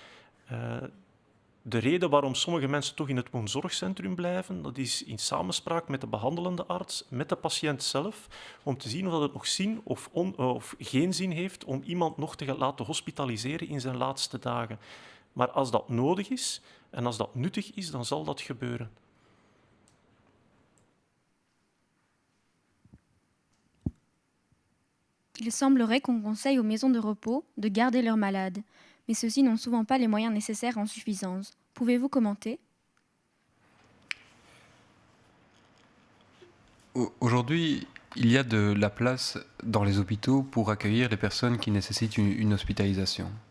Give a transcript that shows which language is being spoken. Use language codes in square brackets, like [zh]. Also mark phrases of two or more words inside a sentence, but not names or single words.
[nl] De reden waarom sommige mensen toch in het woonzorgcentrum blijven, dat is in samenspraak met de behandelende arts, met de patiënt zelf, om te zien of het nog zin of geen zin heeft om iemand nog te laten hospitaliseren in zijn laatste dagen. Maar als dat nodig is en als dat nuttig is, dan zal dat gebeuren. [fr] Il semblerait qu'on conseille aux maisons de repos de garder leurs malades, mais ceux-ci n'ont souvent pas les moyens nécessaires en suffisance. Pouvez-vous commenter? Aujourd'hui, il y a de la place dans les hôpitaux pour accueillir les personnes qui nécessitent une hospitalisation.